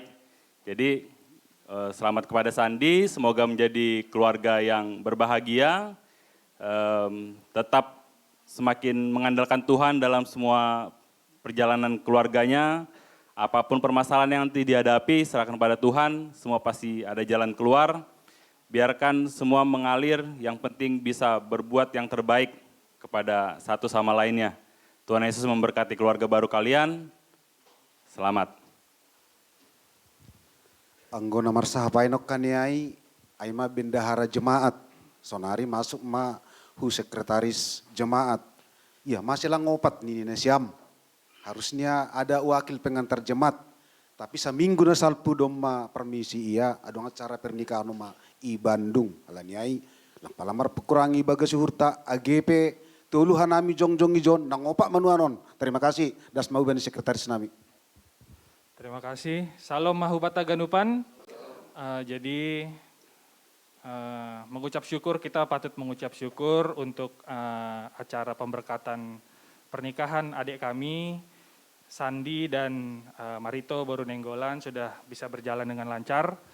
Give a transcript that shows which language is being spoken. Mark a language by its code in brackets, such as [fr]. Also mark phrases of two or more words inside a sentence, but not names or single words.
[id] Jadi selamat kepada Sandi, semoga menjadi keluarga yang berbahagia, tetap semakin mengandalkan Tuhan dalam semua perjalanan keluarganya, apapun permasalahan yang nanti dihadapi, serahkan pada Tuhan, semua pasti ada jalan keluar. Biarkan semua mengalir, yang penting bisa berbuat yang terbaik kepada satu sama lainnya. Tuhan Yesus memberkati keluarga baru kalian. Selamat. [bts] Anggona marsahapainok kaniai, aima bendahara jemaat. Sonari masuk ma hu sekretaris jemaat. Ya masih lang ngopat nih nesiam. [id] Harusnya ada wakil pengantar jemaat. [bts] Tapi seminggu na salpu doma permisi iya, [id] adong acara pernikahan [bts] ma i Bandung. Alaniai, lang palamar pekurangi bagas hurta AGP, tuluhan nami jong-jong ijon, nang opak manuanon. [id] Terima kasih, [bts] das mau bani sekretaris nami. [id] Terima kasih. [bts] Salam mahubata ganupan. [id] Mengucap syukur, kita patut mengucap syukur untuk acara pemberkatan pernikahan adik kami, Sandi dan Marito Boru Nenggolan sudah bisa berjalan dengan lancar.